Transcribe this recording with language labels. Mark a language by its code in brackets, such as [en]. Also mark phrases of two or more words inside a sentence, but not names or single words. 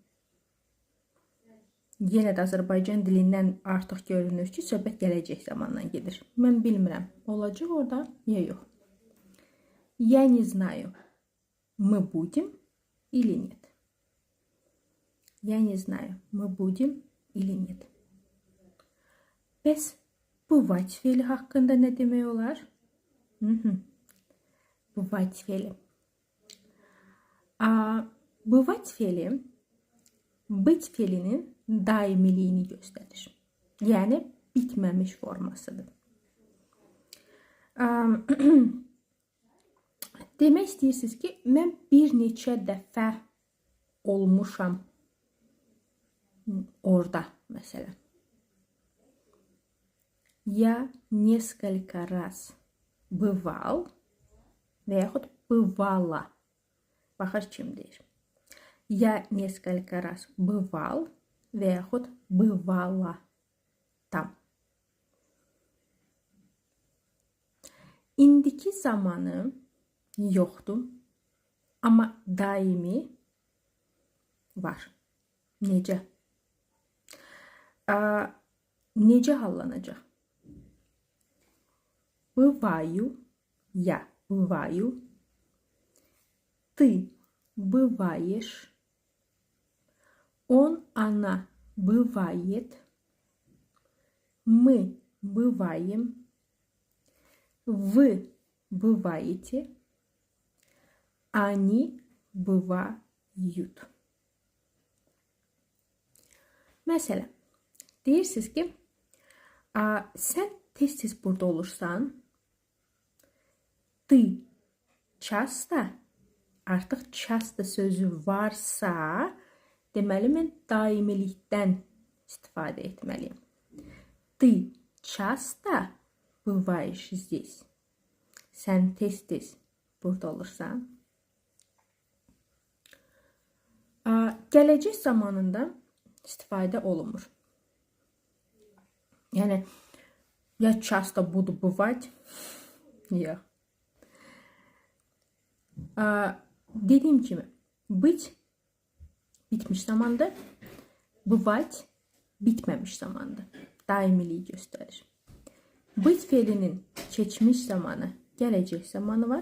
[az] Yenə də Azərbaycan dilindən artıq görünür ki, söhbət gələcək zamandan gedir. Mən bilmirəm, olacaq orada ya yox. [ru] Я не знаю, мы будем или нет. Я не знаю, мы будем или нет. [az] Bəs bывать fe'li haqqında nə demək olar? Bывать fe'li. Bывать fe'li быть fe'linin daimiliyini göstərir. Yəni bitməmiş formasıdır. Demək istəyirsiniz ki, mən bir neçə dəfə olmuşam orada, məsələn. [ru] Я несколько раз бывал [az] və yaxud [ru] бывала. [az] Baxır kim deyir. [ru] Я несколько раз бывал [az] və yaxud [ru] бывала tam. [az] İndiki zamanı yoxdur, amma daimi var. Necə? Necə hallanacaq? [ru] Бываю, я бываю, ты бываешь, он, она бывает, мы бываем, вы бываете, они bывают. [az] Məsələn, deyirsiniz ki, sən tez-tez burada olursan, [ru] ты часто, [az] artıq часто sözü varsa, deməli mən daimilikdən istifadə etməliyim. [ru] Ты часто bываешь здесь. [az] Sən tez-tez burada olursan. Gələcək zamanında istifadə olunmur. Yəni, ya [ru] часто буду бывать, [az] yox. Dediyim kimi, быть bitmiş zamanda, bывать bitməmiş zamanda. Daimiliyi göstərir. Быть fe'linin keçmiş zamanı, gələcək zamanı var.